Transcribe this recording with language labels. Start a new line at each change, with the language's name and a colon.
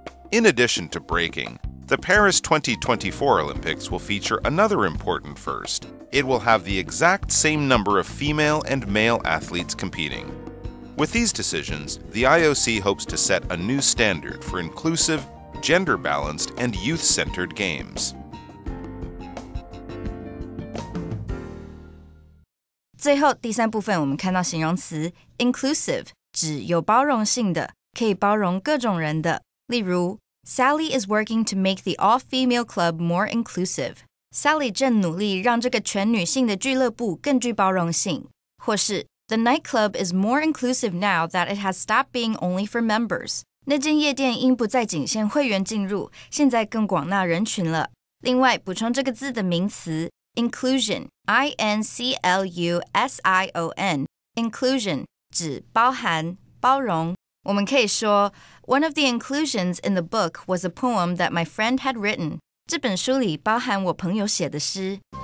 English: In addition to breaking, the Paris 2024 Olympics will feature another important first. It will have the exact same number of female and male athletes competing. With these decisions, the IOC hopes to set a new standard for inclusive, gender-balanced, and youth-centered games.
Chinese: 最后第三部分我们看到形容词 inclusive 指有包容性的，可以包容各种人的。例如
English: Sally is working to make the all-female club more inclusive.
Chinese: Sally 正努力让这个全女性的俱乐部更具包容性。或是
English: The nightclub is more inclusive now that it has stopped being only for members.
Chinese: 那间夜店因不再仅限会员进入，现在更广纳人群了。另外补充这个字的名词 inclusion, I-N-C-L-U-S-I-O-N, inclusion 指包含、包容。我们可以说
English: One of the inclusions in the book was a poem that my friend had written.
Chinese: 这本书里包含我朋友写的诗。